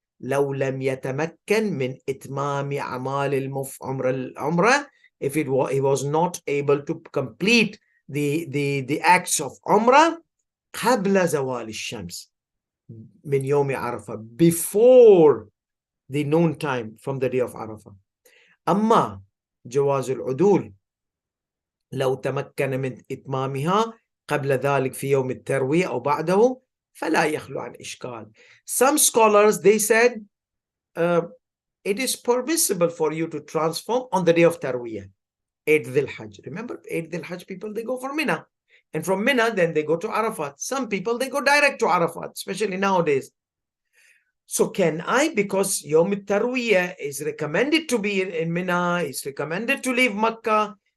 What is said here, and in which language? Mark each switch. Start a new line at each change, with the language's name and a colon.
Arabic: لو لم يتمكن من إتمام أعمال العمرة,
English: if he was not able to complete the acts of Umrah
Arabic: قبل زوال الشمس من يوم عرفة,
English: before the noon time from the day of Arafah.
Arabic: أما جواز العدول لو تمكن من إتمامها قبل ذلك في يوم التروية أو بعده فلا يخلو عن إشكال.
English: Some scholars, they said it is permissible for you to transform on the day of Tarwiyah, Eid Dhul-Hajj. Remember, Eid Dhul-Hajj people, they go for Mina. And from Mina, then they go to Arafat. Some people, they go direct to Arafat, especially nowadays. So can I, because Yom Tarwiyah is recommended to be in Mina, is recommended to leave Makkah,